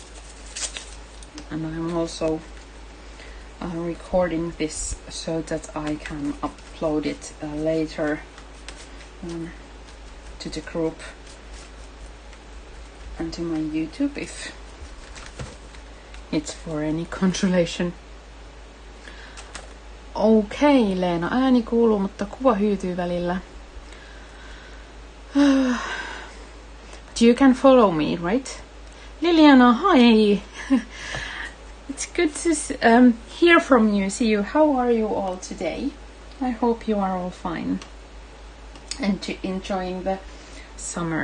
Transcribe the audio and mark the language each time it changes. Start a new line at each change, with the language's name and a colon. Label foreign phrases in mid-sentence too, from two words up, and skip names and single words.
English: And I'm also recording this so that I can upload it later to the group and to my YouTube if it's for any consolation.
Finnish: Okei, Leena, ääni kuuluu, mutta kuva hyytyy välillä.
English: But you can follow me, right? Liliana, hi! It's good to hear from you, see you. How are you all today? I hope you are all fine and enjoying the summer.